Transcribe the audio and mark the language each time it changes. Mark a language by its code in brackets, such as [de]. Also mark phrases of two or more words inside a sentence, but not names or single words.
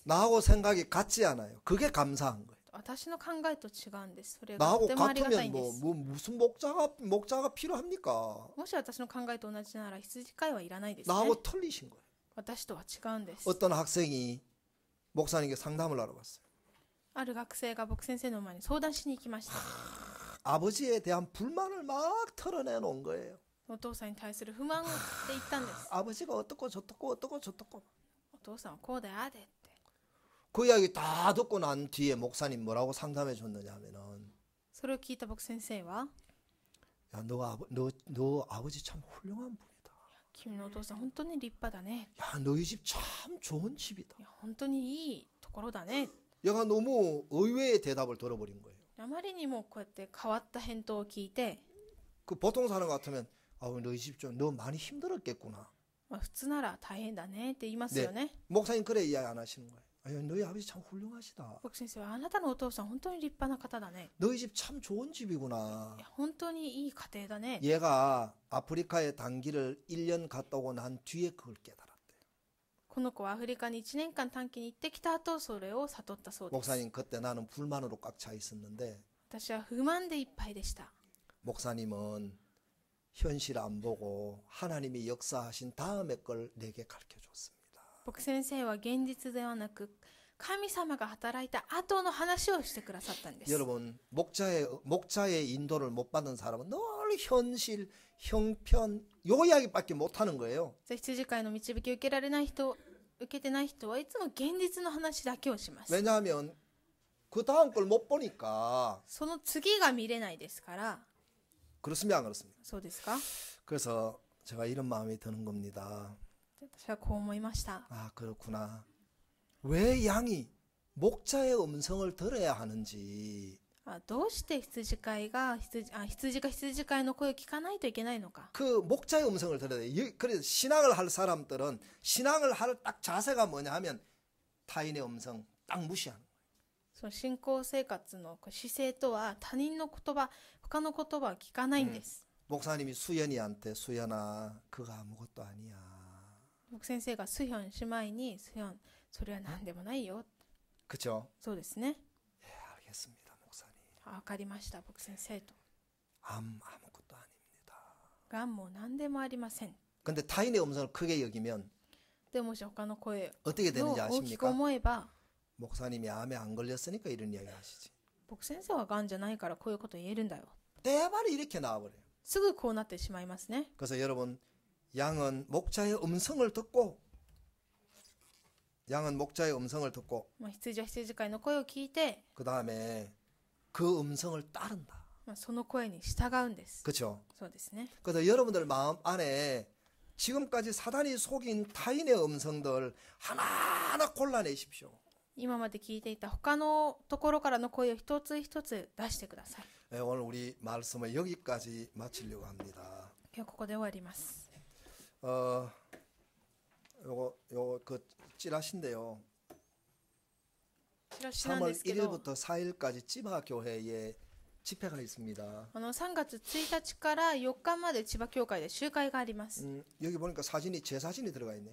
[ko] 나하고 생각이 같지 않아요. 그게 감사한 거예요. [ja] 私の考えと違うんです。それがと [ko] 나하고 [ja] てもありがたいん [ko] 같으면 [ja] です [ko] 무슨 목자가 필요합니까? [ja] もし私の考えと同じなら羊飼いはいらないですね。 [ko] 나하고 틀리신 거예요. [ja] 私とは違うんです。 [ko] 어떤 학생이 목사님께 상담을 하러 갔어요. [ja] ある学生が僕先生の前に相談しに行きました。 [ko] 아버지에 대한 불만을 막 털어내놓은 거예요. [ja] お父さんに対する不満で言ったんです。 [ko] 아버지가 어떻고 저떻고 [ja] お父さんはこうでああでって。 [ko] 그 이야기 다 듣고 난 뒤에 목사님 뭐라고 상담해 줬느냐 하면은 [ja] それを聞いた僕先生は、 [ko] 야, 너 아버지 참 훌륭한 분이다. [ja] 君のお父さん本当に立派だね。 [ko] 야, 너희 집 참 좋은 집이다. [ja] いや本当にいいところだね。 [ko] 얘가 너무 의외의 대답을 들어버린 거예요. [ja] あまりにもこうやって変わった返答を聞いて、 [ko] 그 보통 사람 같으면 너희 집 좀 너 많이 힘들었겠구나. [ja] 普通なら大変だねって言いますよね。 [ko] 목사님 그래 이야기 안 하시는 거예요. 너희 아버지 참 훌륭하시다. [ja] 僕先生はあなたのお父さん本当に立派な方だね。 [ko] 너희 집 참 좋은 집이구나. [ja] いや本当にいい家庭だね。 [ko] 얘가 아프리카에 단기를 1년 갔다 오고 난 뒤에 그걸 깨달았대요. [ja] この子はアフリカに1年間短期に行ってきた後、それを悟ったそうです。 [ko] 목사님 그때 나는 불만으로 꽉 차 있었는데 [ja] 私は不満でいっぱいでした。 [ko] 목사님은 현실 안 보고 하나님이 역사하신 다음의 걸 내게 가르쳐 줬습니다. [ja] 僕先生は現実ではなく神様が働いた後の話をしてくださったんです。 [ko] 여러분 목자의 인도를 못 받는 사람은 늘 현실, 형편 요 이야기밖에 못 하는 거예요. [ja] 羊飼いの導きを受けられない人、受けてない人はいつも現実の話だけをします。 [ko] 왜냐하면 그 다음 걸 못 보니까 [ja] その次が見れないですから、 [ko] 그렇습니까? 안 그렇습니까? [ja] そうですか？ [ko] 그래서 제가 이런 마음이 드는 겁니다. [ja] 私はこう思いました。 [ko] 아, 그렇구나. 왜 양이 목자의 음성을 들어야 하는지. [ja] どうして羊飼いが羊が羊飼いの声を聞かないといけないのか。 [ko] 그 목자의 음성을 들어야 돼. 그래서 신앙을 할 사람들은 신앙을 할 딱 자세가 뭐냐 하면 타인의 음성 딱 무시하는 거예요. [ja] その信仰生活の姿勢とは他人の言葉、他の言葉は聞かないんです。 [ko] 목사님이 수연이한테 수연아 그거 아무것도 아니야. [ja] 僕先生がスヒョン姉妹にスヒョンそれは何でもないよ。 [ko] 그렇죠? [ja] そうですね。 [ko] 예, 알겠습니다, 목사님. [ja] わかりました僕先生と。 [ko] 아무것도 아닙니다. [ja] がんも何でもありません。 [ko] 근데 타인의 음성을 크게 여기면 [ja] でもし他の声 [ko] 어떻게 [ja] を [ko] 되는지 [ja] 大きく [ko] 아십니까? [ja] 思えば、 [ko] 목사님이 암에 안 걸렸으니까 이런 이야기 하시지. [ja] 僕先生はがんじゃないからこういうこと言えるんだよ。 [ko] 대발이 이렇게 나와버려요. [ja] すぐこうなってしまいますね。 [ko] 그래서 여러분 양은 목자의 음성을 듣고 [ja] 羊は羊飼いの声を聞いて、 [ko] 그 다음에 그 음성을 따른다. [ja] その声に従うんです。 [ko] 그렇죠? [ja] そうですね。 [ko] 그래서 여러분들 마음 안에 지금까지 사단이 속인 타인의 음성들 하나하나 골라내십시오. [ja] 今まで聞いていた他のところからの声を一つ一つ出してください。 [ko] 네, 오늘 우리 말씀을 여기까지 마치려고 합니다. [ja] 今日ここで終わります。 [ko] 요거 그 찌라시인데요. [ja] チラシなんで [ko] 3월 [ja] すけど、 [ko] 1일부터 4일까지 찌바 교회에 집회가 있습니다. [ja] 3 月1日から4日まで千葉教会で集会があります。 [ko] 여기 보니까 사진이 제 사진이 들어가 있네요.